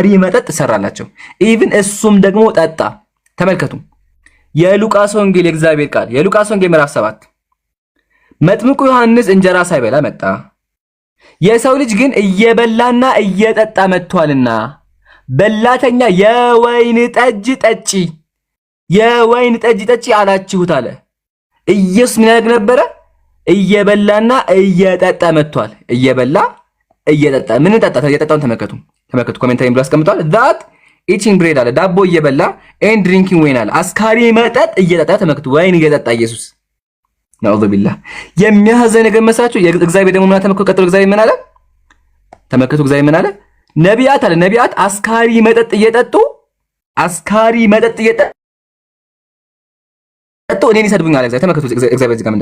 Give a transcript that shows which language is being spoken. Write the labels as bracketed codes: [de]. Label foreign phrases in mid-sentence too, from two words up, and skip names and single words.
[am] መጠጥ ሰራላቸው። ኢቭን እሱም ደግሞ ጠጣ። ተመልከቱ የሉቃስ ወንጌል የእግዚአብሔር ቃል የሉቃስ ወንጌል ምዕራፍ 7 መጥምቁ ዮሐንስ እንጀራ ሳይበላ መጣ፣ የሰው ልጅ ግን እየበላና እየጠጣ መጥቷልና በላተኛ የወይን ጠጅ ጠጪ አላችሁት አለ። ኢየሱስ ምን ያደርግ ነበረ? እየበላና እየጠጣ መጥቷል። እየበላ እየጠጣ ምን ጠጣ? እየጠጣውን ተመልከቱ ኮሜንታሪ ብሎ አስቀምጧል። [en] that eating bread [am] አለ ዳቦ እየበላ [en] and drinking wine [am] አለ አስካሪ መጠጥ እየጠጣ ተመልከቱ። ወይን እየጠጣ ኢየሱስ [ar] نعوذ بالله። [am] የሚያሳዝን ነገር መስራችሁ እግዚአብሔር ደግሞ ምን ተመልከቱ። ቀጥሎ እግዚአብሔር ምን አለ? ተመልከቱ እግዚአብሔር ምን አለ? ነቢያት አስካሪ መጠጥ እየጠጡ እኔን ይሰድቡኛል። ተመልከቱ እግዚአብሔር እዚህ ጋር ምን